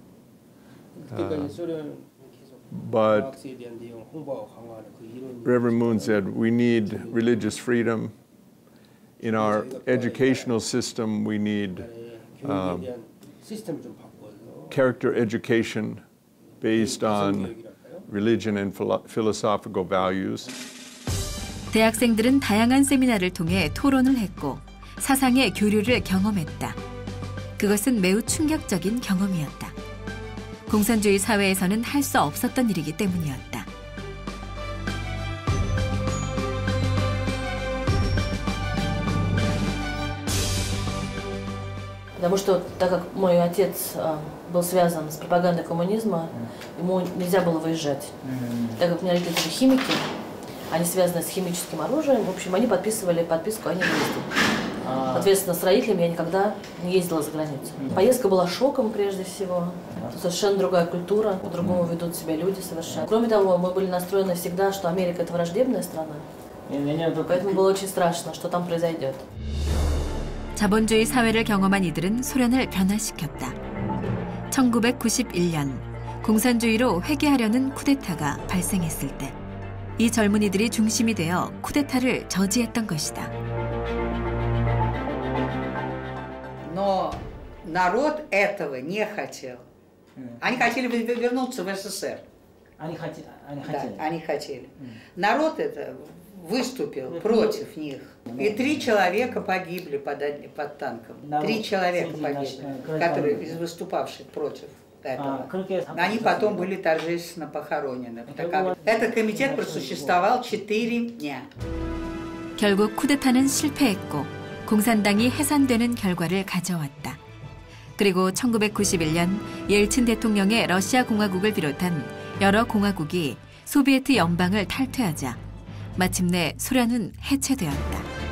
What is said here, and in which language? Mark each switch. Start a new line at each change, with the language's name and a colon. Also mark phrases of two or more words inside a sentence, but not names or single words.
English: But Reverend Moon said, we need religious freedom. In our educational system, we need character education based on religion and philosophical values.
Korean: 대학생들은 다양한 세미나를 통해 토론을 했고 사상의 교류를 경험했다. 그것은 매우 충격적인 경험이었다. 공산주의 사회에서는 할 수 없었던 일이기 때문이었다.
Russian: Потому что, так как мой отец был связан с пропагандой коммунизма, ему нельзя было выезжать. Так как у меня родители химики, они связаны с химическим оружием, в общем, они подписывали подписку о невыезде. Соответственно, с родителями я никогда не ездила за границу. Поездка была шоком прежде всего. Совершенно другая культура, по-другому ведут себя люди совершенно. Кроме того, мы были настроены всегда, что Америка – это враждебная страна. Поэтому было очень страшно, что там произойдет.
Korean: 자본주의 사회를 경험한 이들은 소련을 변화시켰다. 1991년 공산주의로 회귀하려는 쿠데타가 발생했을 때 이 젊은이들이 중심이 되어 쿠데타를 저지했던 것이다.
Russian: Но народ этого не хотел. Они хотели вернуться в СССР. Они хотели. Да, они хотели. Народ это выступил против них. И 3 человека погибли под танком. 3 человека погибли, которые из выступавших против этого. Они потом были торжественно похоронены. Этот комитет просуществовал 4 дня.
Korean: 결국 쿠데타는 실패했고 공산당이 해산되는 결과를 가져왔다. 그리고 1991년 옐친 대통령의 러시아 공화국을 비롯한 여러 공화국이 소비에트 연방을 탈퇴하자 마침내 소련은 해체되었다.